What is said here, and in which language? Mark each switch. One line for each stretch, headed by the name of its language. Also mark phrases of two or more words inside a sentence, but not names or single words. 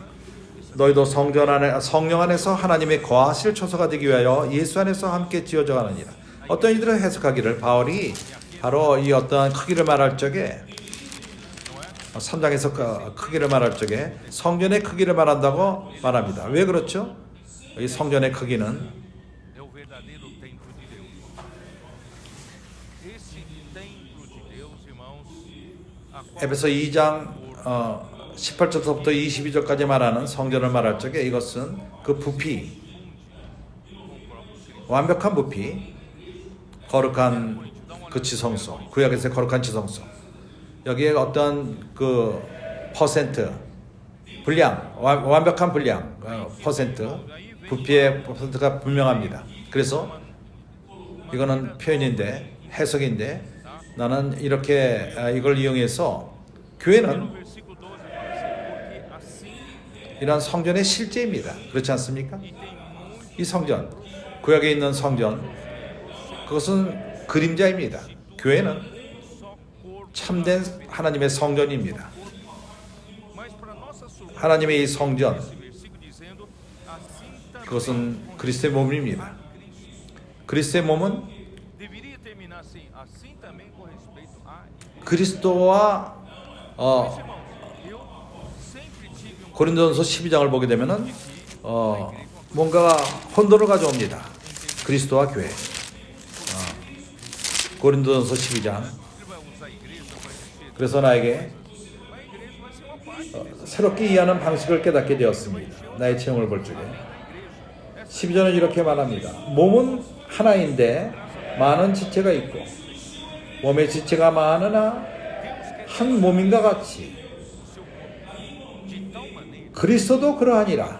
Korean: 너희도 성전 안에, 성령 안에서 하나님의 거하실 처소가 되기 위하여 예수 안에서 함께 지어져 가느니라. 어떤 이들은 해석하기를 바울이 바로 이 어떠한 크기를 말할 적에 3장에서 크기를 말할 적에 성전의 크기를 말한다고 말합니다. 왜 그렇죠? 이 성전의 크기는
Portuguese: é o verdadeiro templo de Deus. Esse templo de Deus, irmãos, a qual
Korean: 에베소 2장 18절부터 22절까지 말하는 성전을 말할 적에 이것은 그 부피, 완벽한 부피, 거룩한 그 지성소, 구약에서의 거룩한 지성소, 여기에 어떤 그 퍼센트, 분량, 완벽한 분량, 퍼센트, 부피의 퍼센트가 분명합니다. 그래서 이거는 표현인데, 해석인데, 나는 이렇게 이걸 이용해서 교회는
Portuguese: versículo 12 fala assim, porque assim
Korean: 이런 성전의 실제입니다. 그렇지 않습니까? 이 성전, 구약에 있는 성전, 그것은 그림자입니다. 교회는 참된 하나님의 성전입니다.
Portuguese: mas para nossa surpresa,
Korean: 하나님의 이 성전,
Portuguese: esse versículo dizendo assim também
Korean: 그것은 그리스도의 몸입니다. 그리스도의 몸은
Portuguese: deveria terminar assim também com respeito a
Korean: 그리스도와
Portuguese: irmãos. Eu sempre tive um
Korean: 고린도전서 12장을 보게 되면은 뭔가 혼돈을 가져옵니다. 그리스도와 교회. 고린도전서 12장.
Portuguese: ele vai usar a igreja para encher,
Korean: 그래서 나에게
Portuguese: a igreja vai ser uma parte.
Korean: 새롭게 이해하는 방식을 깨닫게 되었습니다. 나의 체험을 볼 적에 12절은 이렇게 말합니다. 몸은 하나인데 많은 지체가 있고 몸의 지체가 많으나 한 몸인가 같이 그리스도도 그러하니라.